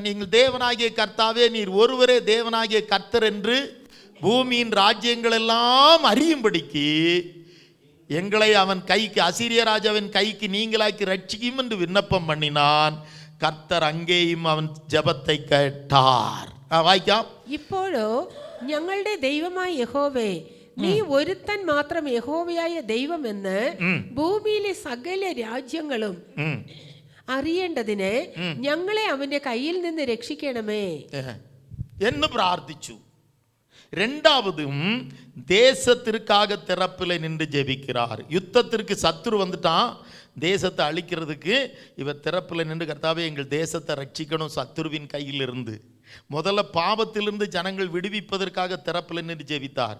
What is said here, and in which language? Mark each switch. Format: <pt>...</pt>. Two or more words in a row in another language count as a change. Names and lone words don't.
<ta>நீங்கள் தேவனாகிய கர்த்தாவே, நீர் ஒருவரே தேவனாகிய கர்த்தர் என்று பூமியின் ராஜ்யங்கள் எல்லாம் அறியும்படிக்கு எங்களை அவன் கைக்கு, அசீரிய ராஜாவின் கைக்கு நீங்களாக்கி ரட்சிக்கும் என்று விண்ணப்பம் பண்ணினான். கர்த்தர் அங்கேயும் அவன் ஜெபத்தை கேட்டார்.</ta> <ml>വായിക്കാം. ഇപ്പോഴോ ഞങ്ങളുടെ ദൈവമായ യഹോവേ, നീ ഒരുത്തൻ മാത്രം യഹോവയായ ദൈവമെന്ന് ഭൂമിയിലെ സകല രാജ്യങ്ങളും അറിയേണ്ടതിന് ഞങ്ങളെ അവന്റെ കയ്യിൽ നിന്ന് രക്ഷിക്കണമേ എന്ന് പ്രാർത്ഥിച്ചു.</ml> <ta>ரெண்டாவதும் தேசத்திற்காக திறப்பில் நின்று ஜெபிக்கிறார். யுத்தத்திற்கு சத்துரு வந்துட்டான், தேசத்தை அழிக்கிறதுக்கு இவர் திறப்பில் நின்று, கர்த்தாவே எங்கள் தேசத்தை ரட்சிக்கணும் சத்துருவின் கையில் இருந்து. முதல்ல பாவத்திலிருந்து ஜனங்கள் விடுவிப்பதற்காக திறப்பில் நின்று ஜெபித்தார்.</ta>